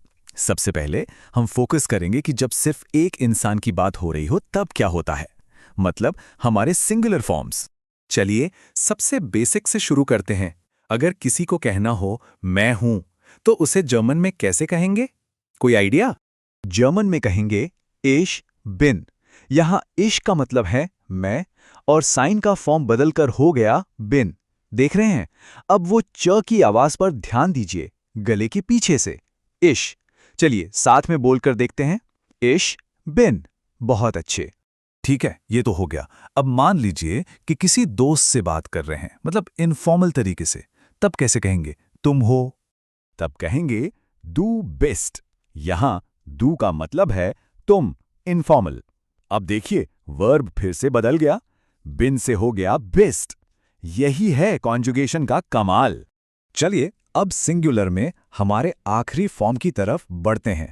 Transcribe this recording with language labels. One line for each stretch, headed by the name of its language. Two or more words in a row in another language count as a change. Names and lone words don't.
Hindi: सबसे पहले हम फोकस करेंगे कि जब सिर्फ एक इंसान की बात हो रही हो तब क्या होता है, मतलब हमारे सिंगुलर फॉर्म्स। चलिए सबसे बेसिक से शुरू करते हैं। अगर किसी को कहना हो मैं हूं, तो उसे जर्मन में कैसे कहेंगे? कोई आइडिया? जर्मन में कहेंगे
German: ich bin।
Hindi: यहां ich का मतलब है मैं और साइन का फॉर्म बदलकर हो गया bin। देख रहे हैं? अब वो च की आवाज पर ध्यान दीजिए, गले के पीछे से ich। चलिए साथ में बोलकर देखते हैं,
German: ich bin।
Hindi: बहुत अच्छे। ठीक है, ये तो हो गया। अब मान लीजिए कि किसी दोस्त से बात कर रहे हैं, मतलब इनफॉर्मल तरीके से, तब कैसे कहेंगे? तुम हो। तब कहेंगे
German: du bist।
Hindi: यहां du का मतलब है तुम, इनफॉर्मल। अब देखिए वर्ब फिर से बदल गया, bin से हो गया bist। यही है कॉन्जुगेशन का कमाल। चलिए अब सिंगुलर में हमारे आखिरी फॉर्म की तरफ बढ़ते हैं।